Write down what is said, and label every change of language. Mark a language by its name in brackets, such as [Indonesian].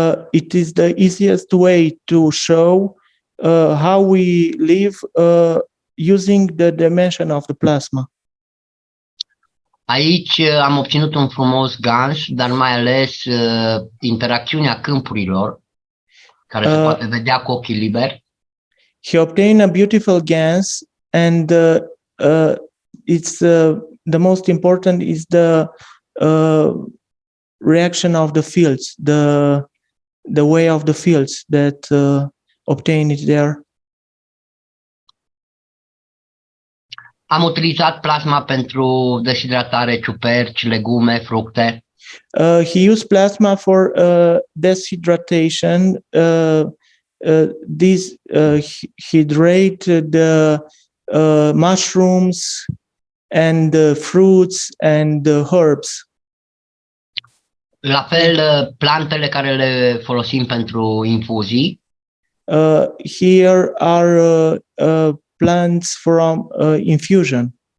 [English] It is the easiest way to show how we live using the dimension of the plasma. [Romanian] Aici am obținut un frumos ganș, dar mai ales interacțiunea câmpurilor, care se poate vedea cu ochii liberi. [English] He obtained a beautiful gans, and it's the most important is the reaction of the fields, the way of the fields that obtain it there. [Romanian] Am utilizat plasma pentru deshidratare, ciuperci, legume, fructe. [English] He used plasma for deshydratation. This hydrate the mushrooms and fruits and herbs. [Romanian] La fel, plantele care le folosim pentru infuzii. [English] Here are plants from infusion.